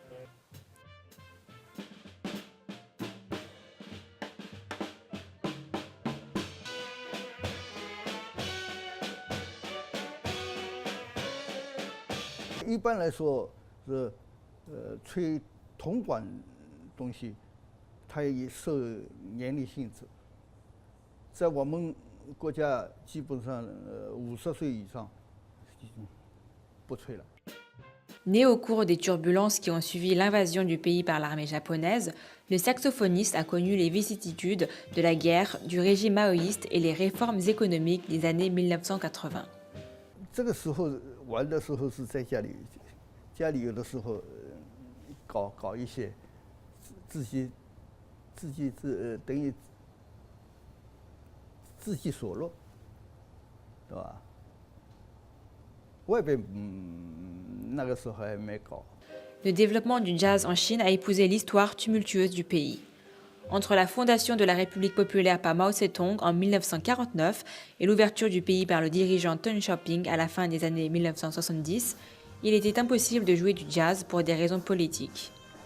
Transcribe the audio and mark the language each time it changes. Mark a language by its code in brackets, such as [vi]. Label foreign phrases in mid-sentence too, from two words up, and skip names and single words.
[zh] « 一般来说是，吹铜管东西，它也受年龄限制。在我们国家，基本上50岁以上不吹了。 [fr] Né au cours des turbulences qui ont suivi l'invasion du pays par l'armée japonaise, le saxophoniste a connu les vicissitudes de la guerre, du régime maoïste et les réformes économiques des années 1980. [zh] 这个时候玩的时候是在家里，家里有的时候搞一些自己等于自己所乐，对吧？外边那个时候还没搞。 [fr] Le développement du jazz en Chine a épousé l'histoire tumultueuse du pays. Entre la fondation de la République populaire par Mao Zedong en 1949 et l'ouverture du pays par le dirigeant Deng Xiaoping à la fin des années 1970, il était impossible de jouer du jazz pour des raisons politiques.